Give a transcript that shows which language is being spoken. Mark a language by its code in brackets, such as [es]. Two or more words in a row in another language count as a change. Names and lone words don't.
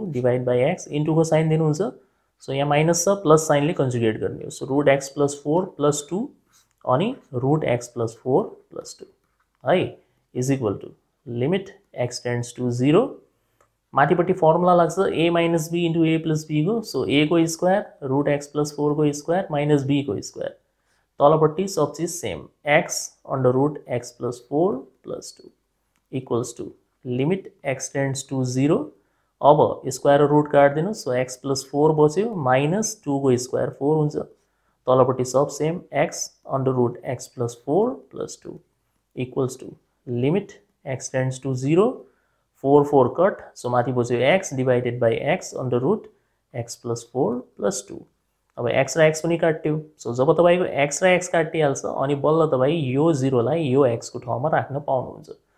[en] divide by x into [ne] को साइन दिनुहुन्छ सो यहाँ माइनस छ प्लस साइनले कन्जुगेट गर्ने हो [en] so root x plus 4 plus 2 [ne] अनि [en] root x plus 4 plus [ne] 2 है [en] is equal to limit x tends to 0 [ne] माथिपट्टि फर्मुला लाग्छ [en] a minus b into a plus b [ne] को सो a को [en] square root x plus 4 [ne] को [en] square minus b [ne] को स्क्वायर तलपट्टि सब चीज [en] same x under root x plus 4 plus 2 equals to limit x tends to 0 [ne] अब स्क्वायर रुट काट्दिनु [en] so x plus 4 [ne] बच्यो [en] minus 2 [ne] को स्क्वायर 4 हुन्छ तलपट्टि [en] sab same x under root x plus 4 plus 2 equals to limit x tends to 0 [ne] 4 4 कट सो माथि बच्यो [en] x divided by x under root x plus 4 plus 2 [ne] अब x र x पनि काट्यो सो जब तपाईको x र x काटिहाल्छ अनि बल्ल तपाई यो 0 लाई यो x को ठाउँमा राख्न पाउनुहुन्छ